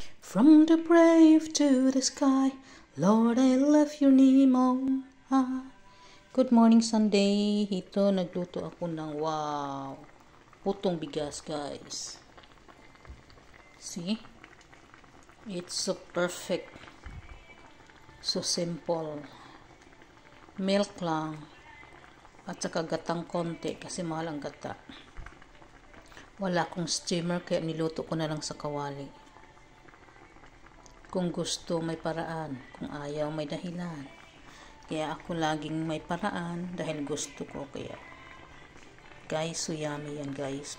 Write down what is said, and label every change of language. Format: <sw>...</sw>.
<en>From the brave to the sky, Lord, I love your name on high. Good morning, Sunday.</en> <tl>Ito, nagluto ako ng wow, putong bigas, guys.</tl> <en>See? It's so perfect. So simple. Milk lang.</en> <tl>At saka gatang konti kasi mahal ang gata. Wala akong steamer kaya niluto ko na lang sa kawali. Kung gusto, may paraan. Kung ayaw, may dahilan. Kaya ako laging may paraan dahil gusto ko.</tl> <en>Kaya, guys, so yummy yan, guys.</en>